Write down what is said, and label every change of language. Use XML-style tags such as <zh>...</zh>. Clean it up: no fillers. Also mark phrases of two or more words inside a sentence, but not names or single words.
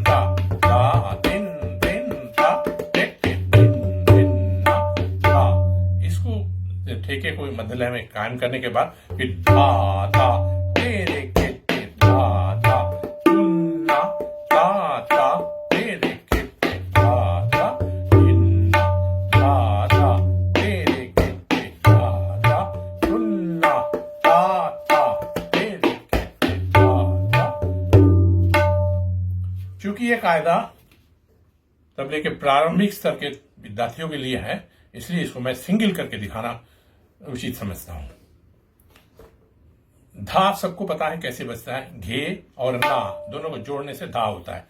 <hi>धा धा दिन दिन धा टेक टेक दिन दिन धा धा, इसको ठेके को मध्य लय में कायम करने के बाद फिर धा धा तेरे केटे धा धा तुन्ना ता ता तेरे केटे धा धा हिन्ना धा धा तेरे केटे धा धा तुन्ना ता ता तेरे केटे धा धा। चूंकि ये कायदा तबले के प्रारंभिक स्तर के विद्यार्थियों के लिए है, इसलिए इसको मैं सिंगल करके दिखाना उचित समझता हूं। धा सबको पता है कैसे बजता है, घे और ना दोनों को जोड़ने से धा होता है।</hi>